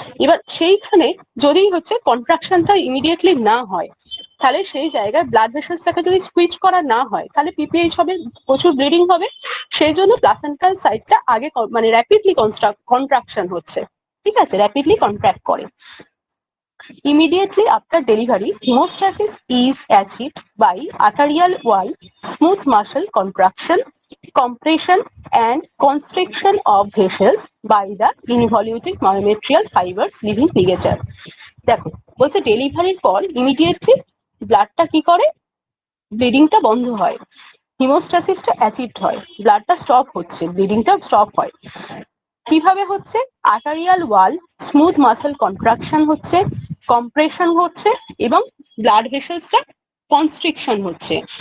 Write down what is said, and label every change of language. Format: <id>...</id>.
<bn>এবার সেইখানে যদি হচ্ছে কন্ট্রাকশনটা ইমিডিয়েটলি না হয়, তাহলে সেই জায়গায় ব্লাড ভেসেলসটাকে যদি সুইচ করা না হয়, তাহলে পিপিএইচ হবে, প্রচুর ব্লিডিং হবে। সেই জন্য প্লাসেন্টাল সাইটটা আগে মানে র্যাপিডলি কন্ট্রাকশন হচ্ছে, ঠিক আছে, র্যাপিডলি কন্ট্রাক্ট করে।</bn> <en>Immediately after delivery, hemostasis is achieved by arterial wall, smooth muscle contraction, compression and constriction of vessels by the involuted myometrial fibers leaving ligature.</en> <bn>দেখো, বলছে ডেলিভারির পর ইমিডিয়েটলি ব্লাডটা কি করে, ব্লিডিংটা বন্ধ হয়, হিমোস্ট্যাসিসটা অ্যাচিভড হয়, ব্লাডটা স্টপ হচ্ছে, ব্লিডিংটা স্টপ হয়। কিভাবে হচ্ছে? আর্টারিয়াল ওয়াল স্মুথ মাসেল কন্ট্রাকশন হচ্ছে, কম্প্রেশন হচ্ছে এবং ব্লাড ভেসেলসটা কনস্ট্রিকশন হচ্ছে।</bn>